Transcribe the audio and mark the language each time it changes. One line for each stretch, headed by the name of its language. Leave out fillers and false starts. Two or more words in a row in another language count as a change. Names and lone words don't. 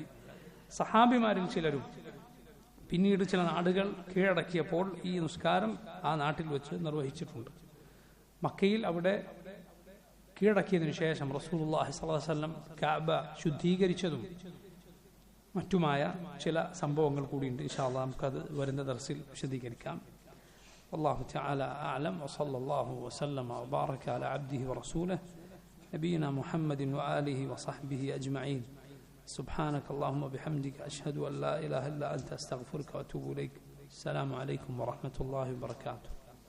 Malayalam: സഹാബിമാരിൽ ചിലരും പിന്നീട് ചില നാടുകൾ കീഴടക്കിയപ്പോൾ ഈ നിസ്കാരം ആ നാട്ടിൽ വെച്ച് നിർവഹിച്ചിട്ടുണ്ട്. മക്കയിൽ അവിടെ കീഴടക്കിയതിനു ശേഷം
Arabic: رسول الله صلى الله عليه وسلم
Malayalam: കഅബ ശുദ്ധീകരിച്ചതും മറ്റുമായ ചില സംഭവങ്ങൾ കൂടിയുണ്ട്.
Arabic: إن شاء الله
Malayalam: നമുക്കത് വരുന്ന ദർസിൽ വിശദീകരിക്കാം.
Arabic: والله تعالى أعلم وصلى الله وسلم وبارك على عبده ورسوله نبينا محمد وآله وصحبه أجمعين. سبحانك اللهم وبحمدك أشهد أن لا إله إلا أنت أستغفرك وأتوب إليك. السلام عليكم ورحمة الله وبركاته.